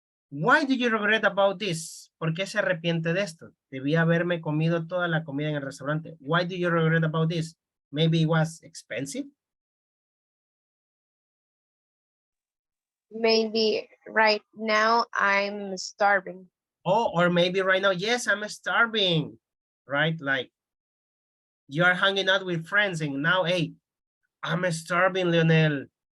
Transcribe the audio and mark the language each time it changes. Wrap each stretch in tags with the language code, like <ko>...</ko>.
<en>Why do you regret about this?</en> <es>¿Por qué se arrepiente de esto? Debí haberme comido toda la comida en el restaurante.</es> <en>Why do you regret about this? Maybe it was expensive. Maybe right now I'm starving. Oh, or maybe right now, yes, I'm starving, right? Like you are hanging out with friends and now, hey, I'm starving, Leonel.</en>